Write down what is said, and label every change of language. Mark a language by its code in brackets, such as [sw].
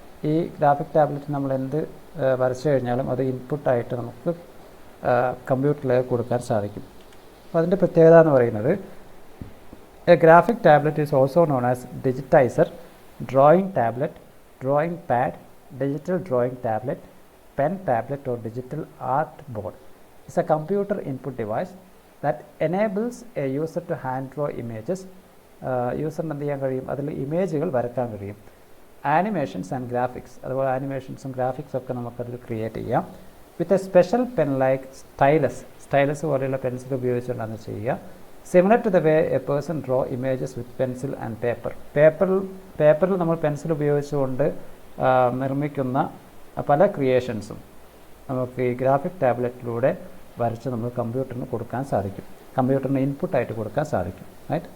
[ml] ഈ graphic tablet നമ്മൾ എന്ത് വരച്ചു കഴിഞ്ഞാലും അത് ഇൻപുട്ടായിട്ട് നമുക്ക് കമ്പ്യൂട്ടറിലേക്ക് കൊടുക്കാൻ സാധിക്കും. അപ്പോൾ അതിൻ്റെ പ്രത്യേകത എന്ന് പറയുന്നത് [en] A graphic tablet is also known as digitizer, drawing tablet, drawing pad, digital drawing tablet, pen tablet or digital art board. It's a computer input device that enables a user to hand draw images. [ml] യൂസറിന് എന്ത് ചെയ്യാൻ കഴിയും, അതിൽ ഇമേജുകൾ വരക്കാൻ കഴിയും. [en] animations and graphics, [ml] അതുപോലെ ആനിമേഷൻസും ഗ്രാഫിക്സും ഒക്കെ നമുക്കതിൽ ക്രിയേറ്റ് ചെയ്യാം. [en] with a special pen like stylus [ml] പോലെയുള്ള പെൻസിൽ ഉപയോഗിച്ചുകൊണ്ടാണ് ചെയ്യുക. [en] similar to the way a person draw images with pencil and പേപ്പറിൽ [ml] നമ്മൾ പെൻസിൽ ഉപയോഗിച്ചുകൊണ്ട് നിർമ്മിക്കുന്ന പല ക്രിയേഷൻസും നമുക്ക് ഈ ഗ്രാഫിക് ടാബ്ലറ്റിലൂടെ വരച്ച് നമ്മൾ കമ്പ്യൂട്ടറിന് കൊടുക്കാൻ സാധിക്കും, കമ്പ്യൂട്ടറിന് ഇൻപുട്ടായിട്ട് കൊടുക്കാൻ സാധിക്കും. റൈറ്റ്.